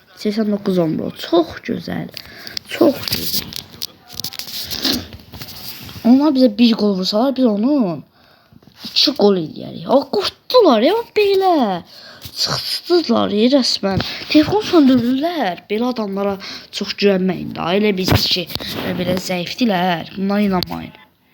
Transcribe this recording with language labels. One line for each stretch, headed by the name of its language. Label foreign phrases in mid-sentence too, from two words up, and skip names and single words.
Turkish: 89 onlu. Çok güzel. Onlar bize bir gol vursalar biz
Azerbaijani: onun 2 gol eləyərik. Ha qurtdular ya belə. Çıxdılar ya resmen. Telefon söndürdülər. Belə adamlara çox güvənməyin də. Elə biz ki belə zəifdilər. Buna inanmayın.